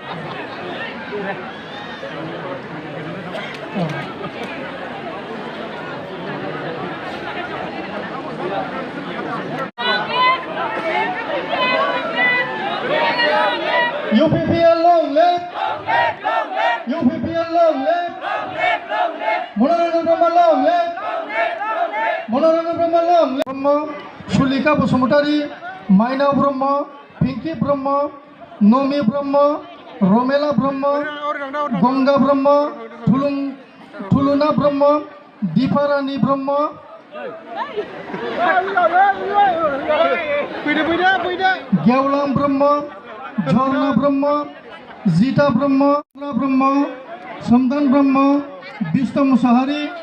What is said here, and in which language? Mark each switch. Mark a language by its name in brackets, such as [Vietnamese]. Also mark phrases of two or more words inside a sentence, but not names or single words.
[English] UPPL long live, UPPL long live, Manoranjan Brahma long live, Manoranjan Brahma long live. ব্রহ্ম, সুলিকা বসুমতারি, মাইনাव ब्रह्म, पिंकी ब्रह्म, नमी ब्रह्म, रमेला ब्रह्म, गंगा ब्रह्म, थुलुना ब्रह्म, दीपारानी ब्रह्म, गेवलां ब्रह्म, झरना ब्रह्म, जीता ब्रह्म, ब्रह्म, समदान ब्रह्म, विष्णु मुसाहारि,